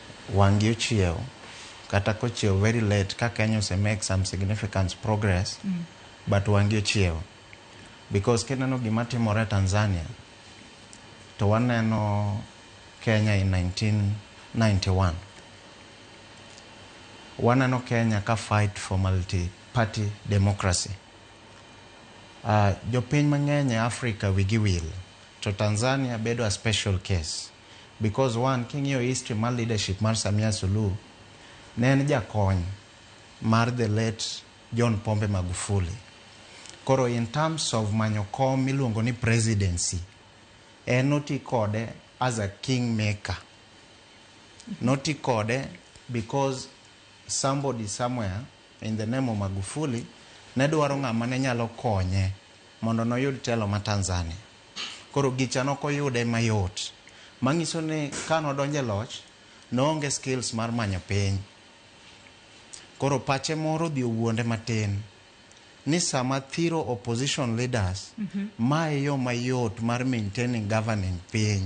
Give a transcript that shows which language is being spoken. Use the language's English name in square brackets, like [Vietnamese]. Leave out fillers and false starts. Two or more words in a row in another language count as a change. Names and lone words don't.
[Luo (Kenya and Tanzania)] wangi ochiew kata kochiew [English] very late [Luo (Kenya and Tanzania)] ka Kenya ose [English] make some significant progress [Luo (Kenya and Tanzania)] but wangi ochiew because kineno gima timore Tanzania to waneno Kenya in 1991 waneno Kenya ka [English] fight for multi-party democracy. [Luo (Kenya and Tanzania)] Jopiny mang'eny Africa wigi will to Tanzania bedo [English] a special case [Luo (Kenya and Tanzania)] because one king'iyo history mar leadership mar Samia Suluhu ne en jakony mar [English] the late [Luo (Kenya and Tanzania)] John Pombe Magufuli. Koro [English] in terms of [Luo (Kenya and Tanzania)] manyo kom miluongo ni presidency noti kode [English] as a kingmaker. [Luo (Kenya and Tanzania)] Noti kode [English] because somebody somewhere in the name of [Luo (Kenya and Tanzania)] Magufuli ne dwaro ng'ama ne nyalo konye mondo noyud telo ma Tanzania. Koro gicha nokoyude mayot. Mangiso ni kano donje loch noonge skills mar manyo piny. Koro pache moro dhi owuonde matin ni sama thiro [English] opposition leaders [Luo (Kenya and Tanzania)] mae yo mayot mar [English] maintaining governing [Luo (Kenya and Tanzania)] piny.